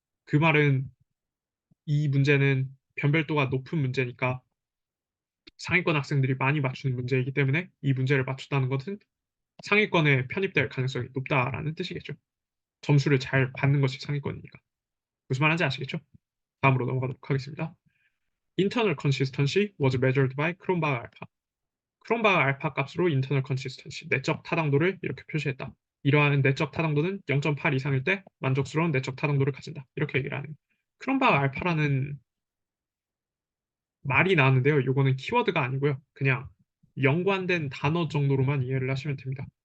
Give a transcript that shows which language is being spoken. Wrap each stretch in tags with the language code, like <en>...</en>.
<ko>그 말은 이 문제는 변별도가 높은 문제니까 상위권 학생들이 많이 맞추는 문제이기 때문에 이 문제를 맞췄다는 것은 상위권에 편입될 가능성이 높다라는 뜻이겠죠. 점수를 잘 받는 것이 상위권이니까. 무슨 말인지 아시겠죠? 다음으로 넘어가도록 하겠습니다.</ko> <en>Internal consistency was measured by 크롬바흐 알파.</en> <ko>크롬바흐 알파 값으로 internal consistency, 내적 타당도를 이렇게 표시했다. 이러한 내적 타당도는 0.8 이상일 때 만족스러운 내적 타당도를 가진다. 이렇게 얘기를 하는 크롬바흐 알파라는 말이 나왔는데요. 이거는 키워드가 아니고요. 그냥 연관된 단어 정도로만 이해를 하시면 됩니다.</ko>